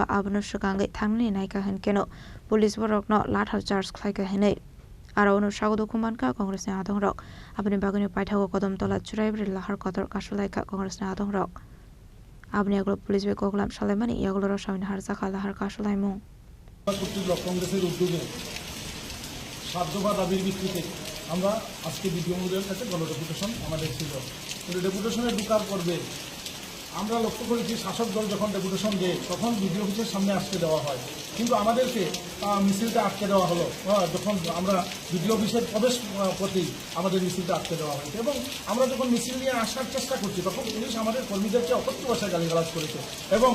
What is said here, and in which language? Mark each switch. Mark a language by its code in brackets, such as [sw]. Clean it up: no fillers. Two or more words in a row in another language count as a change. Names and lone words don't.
[trp] abno shagangai thangni naika hen keno police borok no lathar charge khlaika henei aro ono sagodo kumanka Congress ni adong rok abni bagani paithago kodam tola churaibri lahar kotor kashulaika Congress ni adong rok abni aglo police be koklam salemani yaglo rosawin harjaka lahar kashulaimung [bn] কংগ্রেসের উদ্যোগে সাধ্যবা দাবির ভিত্তিতে আমরা আজকে বিডিও মহোদয়ের কাছে গণডেপুটেশন আমাদের ছিল কিন্তু ডেপুটেশনে ঢোকার পূর্বে আমরা লক্ষ্য করেছি শাসক দল যখন ডেপুটেশন দেয় তখন বিডিও অফিসের সামনে আসতে দেওয়া হয় কিন্তু আমাদেরকে মিছিলটা আটকে দেওয়া হলো যখন আমরা বিডিও অফিসের প্রবেশ প্রতি আমাদের মিছিলটা আটকে দেওয়া হয়েছে এবং আমরা যখন মিছিল নিয়ে আসার চেষ্টা করছি তখন পুলিশ আমাদের কর্মীদেরকে অকথ্য ভাষায় গালিগালাজ করেছে এবং